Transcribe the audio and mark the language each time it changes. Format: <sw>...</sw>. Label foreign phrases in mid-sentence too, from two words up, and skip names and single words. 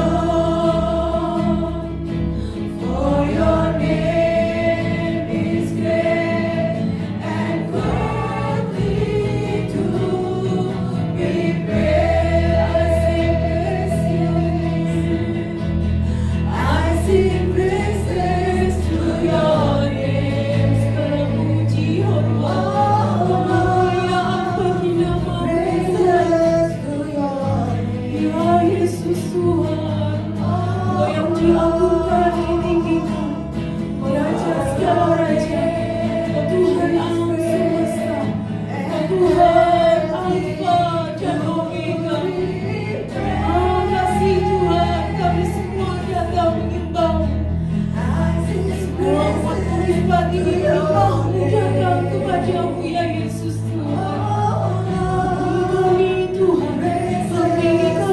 <en>Lord, for Your name is great and greatly to be praised. I sing praises to Your name.</en> <id>Segala puji hormat kemuliaan bagi nama-Mu, ya Yesus Tuhan. Engkau yang diagungkan, ditinggikan, Raja segala raja, Engkau Tuhan alam semesta, Engkau Tuhan Alfa dan Omega. Terima kasih Tuhan, kami semua datang menyembah-Mu. Semua umat puripat ini menyembah-Mu, datang kepada-Mu, ya Yesus Tuhan. Kami Tuhan, kami</id>